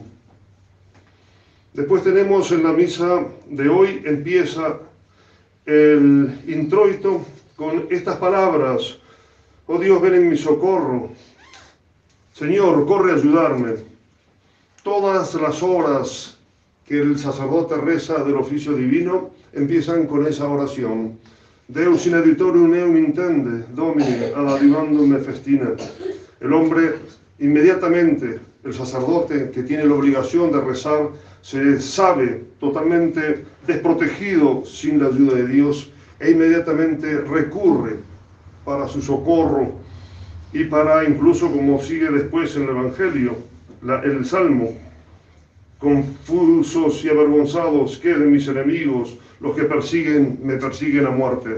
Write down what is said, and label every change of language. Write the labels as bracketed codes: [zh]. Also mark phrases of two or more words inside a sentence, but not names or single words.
[es] Después tenemos en la misa de hoy, empieza el introito con estas palabras: oh Dios, ven en mi socorro. Señor, corre a ayudarme. Todas las horas que el sacerdote reza del oficio divino empiezan con esa oración. [la] Deus in adiutorium eum intende, Domini ad adjuvandum me festina. [es] El hombre inmediatamente el sacerdote que tiene la obligación de rezar se sabe totalmente desprotegido sin la ayuda de Dios e inmediatamente recurre para su socorro y para incluso, como sigue después en el Evangelio, el Salmo: confusos y avergonzados queden mis enemigos, los que me persiguen a muerte.